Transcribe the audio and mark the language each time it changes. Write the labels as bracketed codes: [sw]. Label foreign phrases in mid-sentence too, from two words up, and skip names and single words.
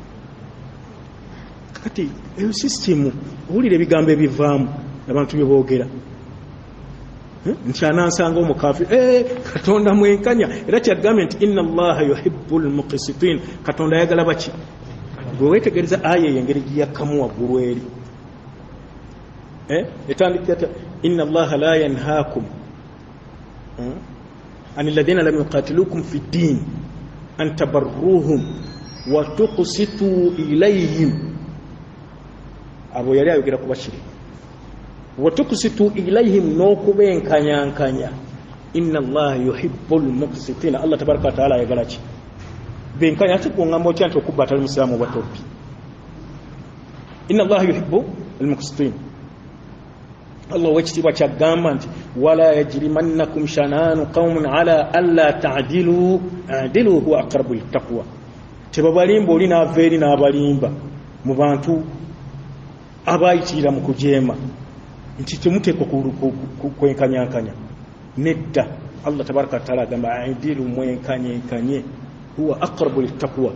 [lg] Kati eyo sisitemu owulira ebigambo ebivaamu abantu bye boogera nti anansanga omukafiri. Katonda mwenkanya, era kyagambye nti [ar] إن الله يحب المقسطين. [lg] Katonda ayagala baki? Bwe weetegereza aya eyo engeri giyakkamu waggulu eri etandikira [ar] إن الله لا ينهاكم عن الذين لم يقاتلوكم في الدين أن تبروهم وتقسطوا إليهم. [lg] Abo yali ayogera ku bashiriki. [ar] وتقسطوا إليهم, n'okubenkanyankanya. إن الله يحب المقسطين. [lg] Allah [ar] تبارك وتعالى [lg] ayagala ki? Benkanya. Ate kuŋŋamba otya nti okubba atali musiraamu oba tobbi? [ar] إن الله يحب المقسطين. [lg] Allah wekitiibwa kyagamba nti [ar] ولا يجرمنكم شنآن قوم على ألا تعدلوا اعدلوا هو أقرب للتقوى. [lg] Tebabalimba oli n'ava eri n'abalimba mu bantu abayitirira mu kujeema nti temuteekwa kwenkanyankanya. Nedda, Allah [ar] تبارك وتعالى [lg] agamba adilu mwenkanyenkanye, [ar] هو أقرب للتقوى.